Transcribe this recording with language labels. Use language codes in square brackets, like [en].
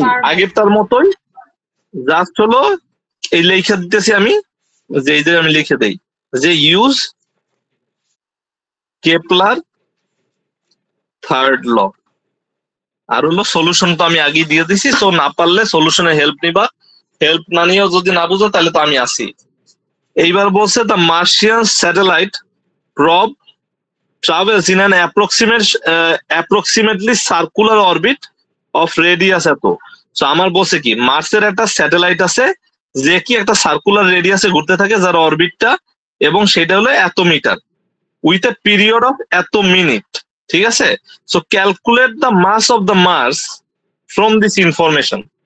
[bn] আগেরটার মতোই, জাস্ট হলো এই লিখে দিতেছি আমি, যে এই যে আমি লিখে দেই যে [en] Use Kepler third law. [bn] আর হলো সলিউশন তো আমি আগেই দিয়ে দিছি, সো না পারলে সলিউশনে হেল্প নিবা, হেল্প না নিয়েও যদি না বুঝো তাহলে তো আমি আসি। এইবার বলছে [en] The Martian satellite probe travels in an approximately circular orbit of radius এত। [bn] সো আমার বলছে কি মার্সের একটা স্যাটেলাইট আছে যে কি একটা সার্কুলার রেডিয়াসে ঘুরতে থাকে, যার অরবিটটা এবং সেটা হলো এত metre [en] With a period of এত minute. [bn] ঠিক আছে, [en] So calculate the mass of the Mars from this information.